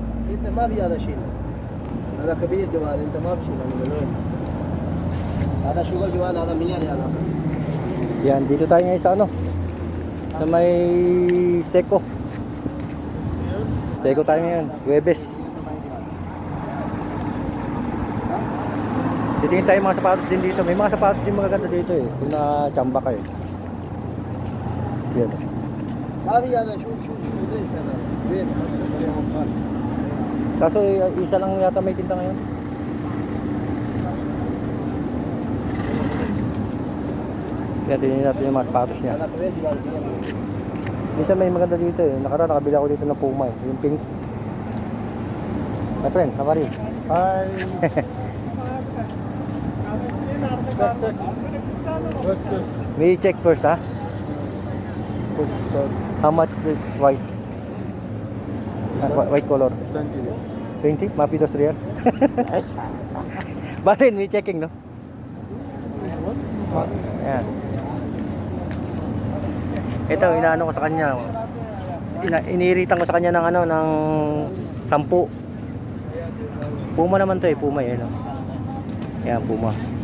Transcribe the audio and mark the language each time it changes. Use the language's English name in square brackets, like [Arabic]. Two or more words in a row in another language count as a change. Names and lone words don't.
[Arabic] انت ما في هذا شيء. هذا كبير جوال انت ما في شيء من هذا شغل جوال هذا 100 ريال. [Filipino] Yan, dito tayo ngayon sa ano? Sa may Seco. Seco tayo ngayon, Huwebes. Titingin tayo mga sapatos din dito. May mga sapatos din magaganda dito eh. Kung na-chamba kayo. Yan. [Arabic] ما في هذا شو ليش هذا بيت [Filipino] Kaso isa lang yata may tinta ngayon. Kaya tingnan natin yung mga sapatos niya. [Arabic] هذا طويل جوال. [Filipino] Minsan may maganda dito eh. Nakaraan nakabili ako dito ng Puma eh. Yung pink. [English] My friend, how are you? هاي What's this? May check first ha? How much the white? White color? 20? Mapi 2 real? [Filipino] Bakit? May checking no? Ayan. Ito, inaano ko sa kanya. Iniiritan ko sa kanya ng ano, ng 10. Puma naman to eh, Puma eh. No? Ayan, Puma.